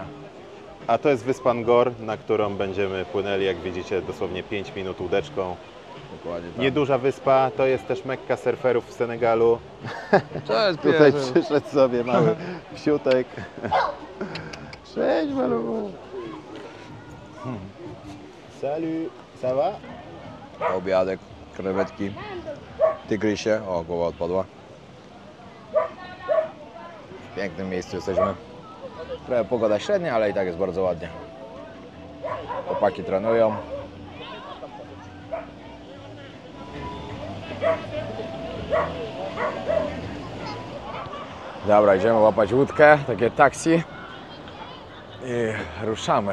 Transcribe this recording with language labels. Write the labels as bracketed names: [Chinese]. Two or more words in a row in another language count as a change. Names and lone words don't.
[Polish] A to jest wyspa Ngor, na którą będziemy płynęli, jak widzicie, dosłownie 5 minut łódeczką. Dokładnie tak. Nieduża wyspa, to jest też Mekka surferów w Senegalu. To jest Tutaj przyszedł sobie mały wsiutek. Cześć, maluchu. [French] Salut, ça va? [Polish] Obiadek, krewetki, tygrysie. O, głowa odpadła. W pięknym miejscu jesteśmy. Trochę pogoda średnia, ale i tak jest bardzo ładnie. Chłopaki trenują. Dobra, idziemy łapać łódkę, takie taksi i ruszamy.